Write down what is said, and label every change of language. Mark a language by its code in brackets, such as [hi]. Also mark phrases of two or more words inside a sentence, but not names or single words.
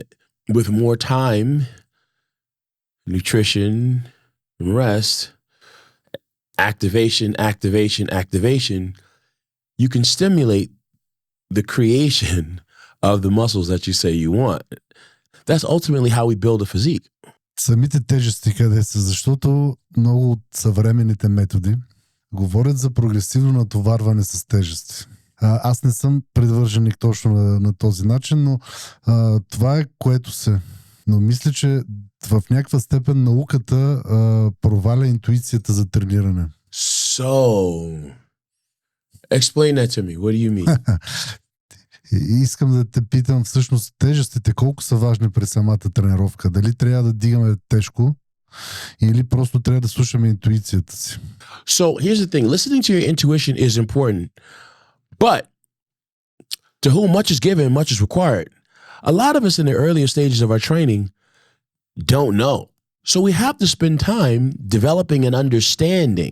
[en] With more time, nutrition, rest, activation, you can stimulate the creation of the muscles that you say you want. That's ultimately how we build a physique. [bg] Самите тежести къде са? Защото много от съвременните методи говорят за прогресивно натоварване с тежести. Аз не съм привърженик точно на този начин, но това е което се. Но мисля, че в някаква степен науката проваля интуицията за трениране. [en] So, explain that to me. What do you mean? [bg] Искам да те питам всъщност тежестите колко са важни при самата тренировка. Дали трябва да дигаме тежко или просто трябва да слушаме интуицията си? [en] So, here's the thing. Listening to your intuition is important. But to whom much is given, much is required. A lot of us in the earlier stages of our training don't know. So we have to spend time developing an understanding.